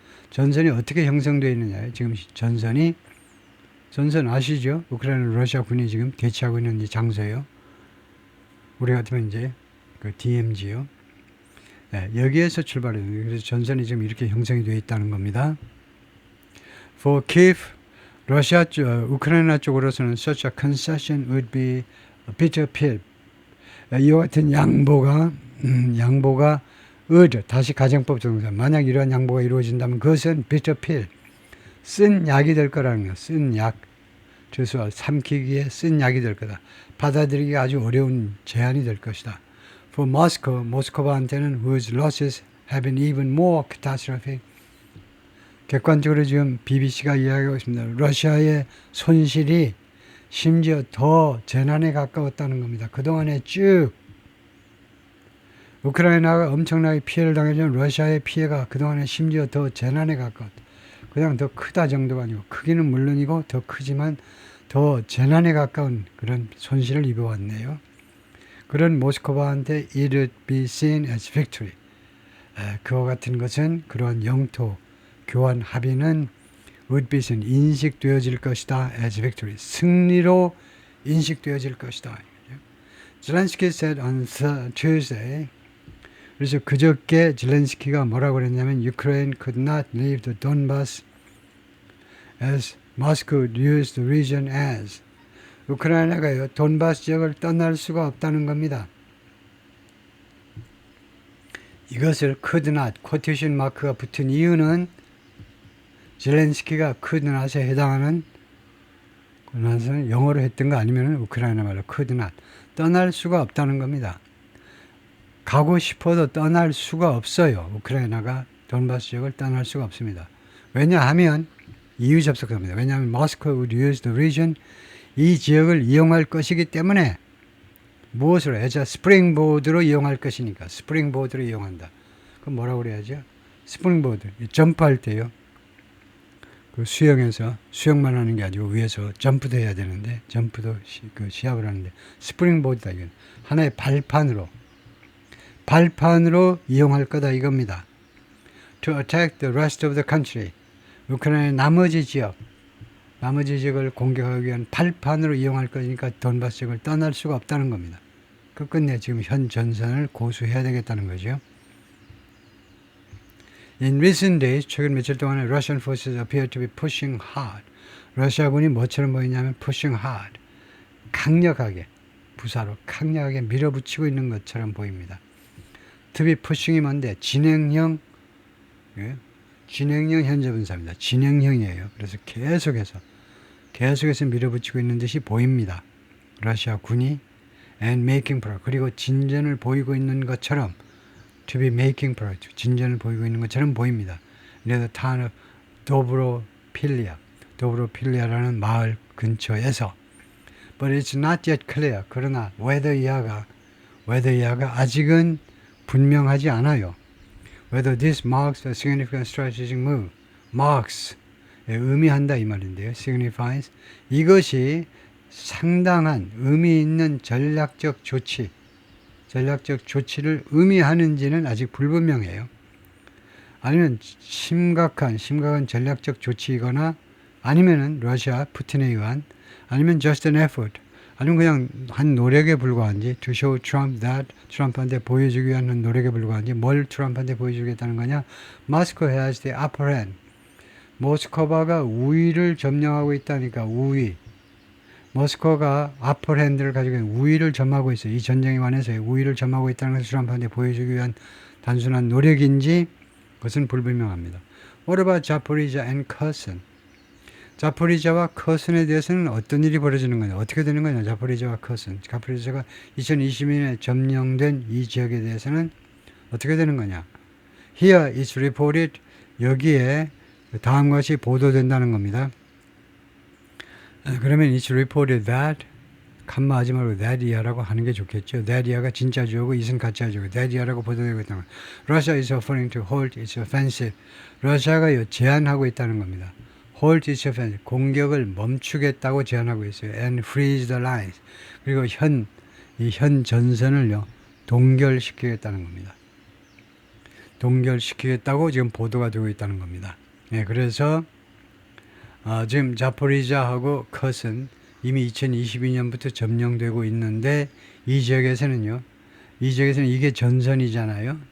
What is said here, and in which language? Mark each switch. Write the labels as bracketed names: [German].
[Korean] 전선이 어떻게 형성되어 있느냐. 지금 전선 아시죠? 우크라이나 러시아 군이 지금 대치하고 있는 이 장소예요. 우리 같으면 이제 그 DMZ요. 여기에서 출발해요. 그래서 전선이 지금 이렇게 형성이 되어 있다는 겁니다. [English] For Kiev, [Korean] 러시아 쪽, 우크라이나 쪽으로서는 [English] such a concession would be a bitter pill. [Korean] 이와 같은 양보가 다시 가정법 동사. 만약 이러한 양보가 이루어진다면 그것은 [English] bitter pill, [Korean] 쓴 약이 될 거라는 거야. 쓴 약. 죄수와 삼키기에 쓴 약이 될 거다. 받아들이기가 아주 어려운 제안이 될 것이다. [English] For Moscow, [Korean] 모스크바한테는 [English] whose losses have been even more catastrophic. [Korean] 객관적으로 지금 BBC가 이야기하고 있습니다. 러시아의 손실이 심지어 더 재난에 가까웠다는 겁니다. 그동안에 쭉 우크라이나가 엄청나게 피해를 당했지만 러시아의 피해가 그동안에 심지어 더 재난에 가까웠다. 그냥 더 크다 정도가 아니고 크기는 물론이고 더 크지만 더 재난에 가까운 그런 손실을 입어왔네요. 그런 모스크바한테 [English] it would be seen as victory. [Korean] 그와 같은 것은 그러한 영토 교환 합의는 [English] would be seen, [Korean] 인식되어질 것이다 [English] as victory. [Korean] 승리로 인식되어질 것이다. [English] 젤렌스키 said on Tuesday. [Korean] 그래서 그저께 젤렌스키가 뭐라고 그랬냐면 [English] Ukraine could not leave the Donbass as Moscow used the region as. [Korean] 우크라이나가요 돈바스 지역을 떠날 수가 없다는 겁니다. 이것을 [English] could not, [Korean] 쿼테이션 마크가 붙은 이유는 젤렌스키가 could not에 해당하는 그것은 영어로 했던 거 아니면 우크라이나 말로 could not, 떠날 수가 없다는 겁니다. 가고 싶어도 떠날 수가 없어요. 우크라이나가 돈바스 지역을 떠날 수가 없습니다. 왜냐하면 EU 접속합니다. 왜냐하면 [English] Moscow would use the region, [Korean] 이 지역을 이용할 것이기 때문에 무엇으로? [English] as a springboard [Korean] 로 이용할 것이니까. 스프링보드로 이용한다. 그럼 뭐라고 그래야죠? 스프링보드, 점프할 때요. 그 수영에서 수영만 하는 게 아니고 위에서 점프도 해야 되는데 점프도 시합을 하는데 스프링보드다 이건. 하나의 발판으로 이용할 거다 이겁니다. [English] To attack the rest of the country. [Korean] 우크라이나의 나머지 지역을 공격하기 위한 발판으로 이용할 거니까 돈바스 지역을 떠날 수가 없다는 겁니다. 끝끝내 지금 현 전선을 고수해야 되겠다는 거죠. [English] In recent days, [Korean] 최근 며칠 동안에 [English] Russian forces appear to be pushing hard. [Korean] 러시아군이 뭐처럼 보이냐면 [English] pushing hard. [Korean] 강력하게, 부사로 강력하게 밀어붙이고 있는 것처럼 보입니다. [English] To be pushing [Korean] 이 뭔데? 진행형 현재분사입니다. 진행형이에요. 그래서 계속해서 밀어붙이고 있는 듯이 보입니다. 러시아 군이 [English] and making progress. [Korean] 그리고 진전을 보이고 있는 것처럼 [English] to be making progress. [Korean] 진전을 보이고 있는 것처럼 보입니다. [English] near the town of [Korean] 도브로필리아라는 마을 근처에서 [English] but it's not yet clear. [Korean] 그러나 whether 이하가 아직은 분명하지 않아요. [English] Whether this marks a significant strategic move. [Korean] marks, 의미한다 이 말인데요. [English] signifies. [Korean] 이것이 상당한 의미 있는 전략적 조치를 의미하는지는 아직 불분명해요. 아니면 심각한 전략적 조치이거나 아니면은 러시아 푸틴에 의한 아니면 [English] just an effort [Korean] 아니면 그냥 한 노력에 불과한지 [English] to show Trump that [Korean] 트럼프한테 보여주기 위한 노력에 불과한지 뭘 트럼프한테 보여주겠다는 거냐. [English] Moscow has the upper hand. [Korean] 모스크바가 우위를 점령하고 있다니까 우위. 모스크바가 upper hand를 가지고 있는 우위를 점하고 있어요. 이 전쟁에 관해서 우위를 점하고 있다는 것을 트럼프한테 보여주기 위한 단순한 노력인지 그것은 불분명합니다. [English] What about Zaporizhia and Kherson? [Korean] 자포리자와 커슨에 대해서는 어떤 일이 벌어지는 거냐, 어떻게 되는 거냐. 자포리자와 커슨, 자포리자가 2022년에 점령된 이 지역에 대해서는 어떻게 되는 거냐. [English] Here is reported, [Korean] 여기에 다음과 같이 보도된다는 겁니다. 그러면 [English] it's reported that, [Korean] 칸마하지 말고 [English] that year [Korean] 라고 하는 게 좋겠죠. [English] that year [Korean] 가 진짜 주어고 it은 가짜 주어고 that year라고 보도되고 있다는 거예요. [English] Russia is offering to halt its offensive. [Korean] 러시아가 제한하고 있다는 겁니다. [English] hold its offensive, [Korean] 공격을 멈추겠다고 제안하고 있어요. [English] and freeze the lines. [Korean] 그리고 현 전선을요, 동결시키겠다는 겁니다. 동결시키겠다고 지금 보도가 되고 있다는 겁니다. 네, 그래서 지금 자포리자하고 컷은 이미 2022년부터 점령되고 있는데 이 지역에서는 이게 전선이잖아요.